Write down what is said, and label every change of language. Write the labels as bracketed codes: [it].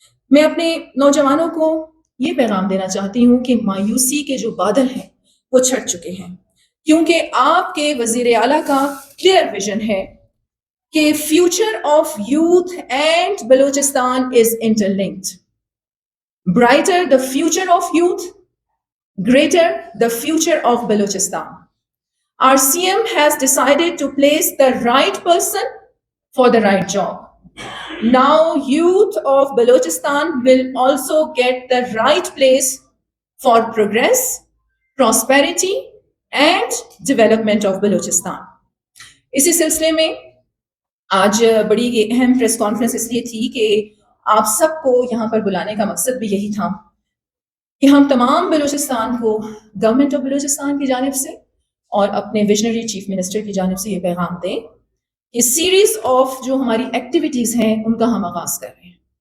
[ur] میں اپنے نوجوانوں کو یہ پیغام دینا چاہتی ہوں کہ مایوسی کے جو بادل ہیں وہ چھٹ چکے ہیں، کیونکہ آپ کے وزیر اعلیٰ کا کلیئر ویژن ہے کہ [en] Future of youth and Balochistan is interlinked. Brighter the future of youth, greater the future of Balochistan. Our CM has decided to place the right person for the right job. Now youth of Balochistan will also get the right place for progress, prosperity and development of Balochistan. [ur] اسی سلسلے میں آج بڑی اہم press conference اس لیے تھی کہ آپ سب کو یہاں پر بلانے کا مقصد بھی یہی تھا کہ ہم تمام بلوچستان کو گورنمنٹ آف بلوچستان کی جانب سے اور اپنے ویژنری چیف منسٹر کی جانب سے یہ پیغام دیں کہ سیریز آف جو ہماری ایکٹیویٹیز ہیں ان کا ہم آغاز کر رہے ہیں.